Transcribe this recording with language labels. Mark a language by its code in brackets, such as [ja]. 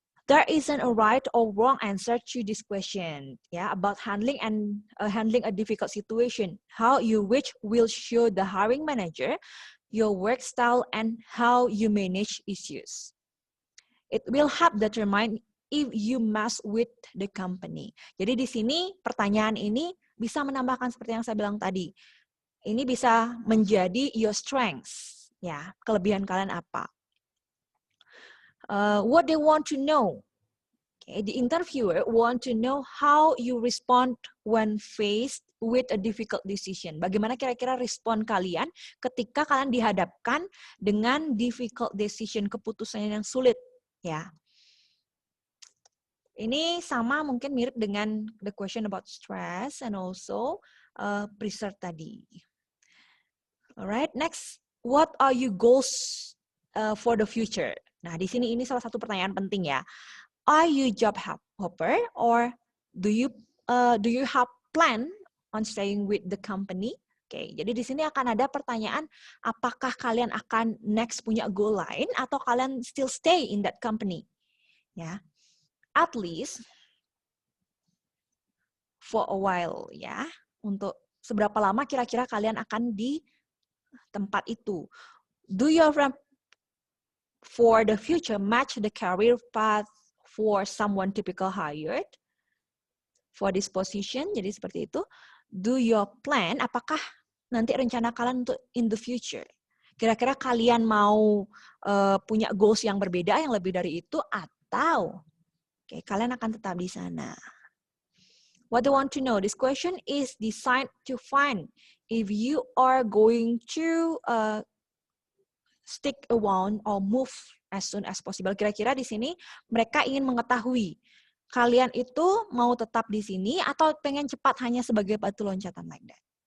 [en] There isn't a right or wrong answer to this question. Yeah, about handling a difficult situation. How you which will show the hiring manager your work style and how you manage issues. It will help determine if you mess with the company. [id] Jadi di sini pertanyaan ini bisa menambahkan seperti yang saya bilang tadi. Ini bisa menjadi [en] your strengths. [id] Ya, kelebihan kalian apa? [en] What they want to know. Okay, the interviewer want to know how you respond when faced with a difficult decision. [id] Bagaimana kira-kira respon kalian ketika kalian dihadapkan dengan [en] difficult decision, [id] keputusan yang sulit, ya. Ini sama mungkin mirip dengan [en] the question about stress and also pressure [id] tadi. [en] Alright, next, what are your goals for the future? [id] Nah, di sini ini salah satu pertanyaan penting ya. [en] Are you job hopper or do you have plan on staying with the company? [id] Oke, jadi di sini akan ada pertanyaan, apakah kalian akan next punya goal lain atau kalian [en] still stay in that company? Ya, at least for a while ya. [id] Untuk seberapa lama kira-kira kalian akan di tempat itu? [en] Do your plan for the future match the career path for someone typical hired for this position? [id] Jadi seperti itu. [en] Do your plan, [id] apakah nanti rencana kalian untuk [en] in the future? [id] Kira-kira kalian mau punya goals yang berbeda, yang lebih dari itu, atau kalian akan tetap di sana? [en] What they want to know, this question is designed to find if you are going to stick around or move as soon as possible. [id] Kira-kira di sini mereka ingin mengetahui kalian itu mau tetap di sini atau pengen cepat hanya sebagai batu loncatan [en] like that.